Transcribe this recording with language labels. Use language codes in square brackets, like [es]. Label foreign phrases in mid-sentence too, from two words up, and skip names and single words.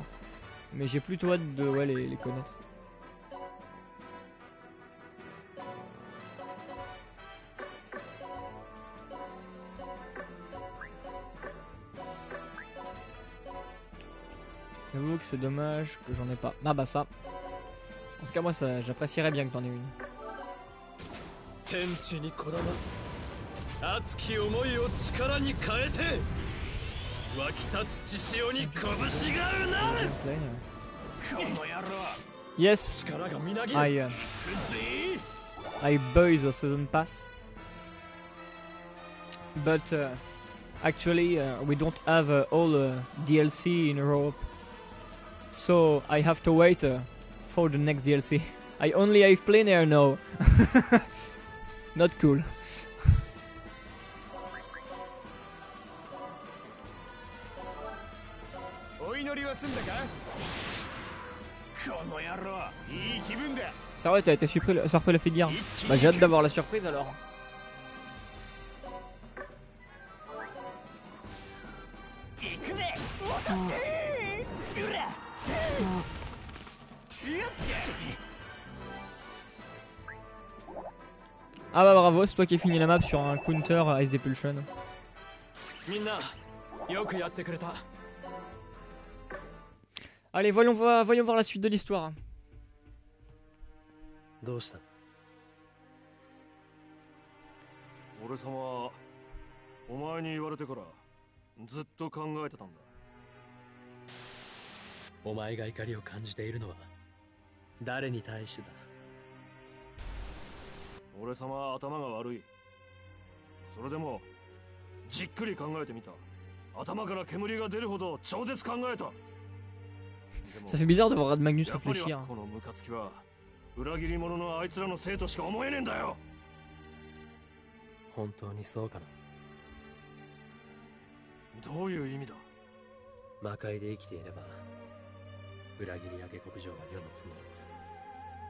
[fr] Mais j'ai plutôt hâte de les connaître. J'avoue que c'est dommage que j'en ai pas. Ah bah ça. En tout cas moi j'apprécierais bien que t'en aies une. [en] Yes, I buy the season pass, but actually we don't have all DLC in Europe, so I have to wait for the next DLC. I only have plain air now. Not cool. [fr] Ça ouais, t'as été surpris la figure. Bah j'ai hâte d'avoir la surprise alors. Ah bah bravo, c'est toi qui as fini la map sur un counter Ice Depulsion. Allez, voyons voir la suite de l'histoire. [ja] どうした俺様はお前に言われてからずっと考えてたんだお前が怒りを感じているのは誰に対してだ俺様は頭が悪いそれでもじっくり考えてみた頭から煙が出るほど超絶考えた [fr] Ça fait bizarre de voir Rad Magnus réfléchir. [ja] このムカつきは裏切り者のあいつらのせいとしか思えねえんだよ本当にそうかなどういう意味だ魔界で生きていれば裏切りや下克上は世の常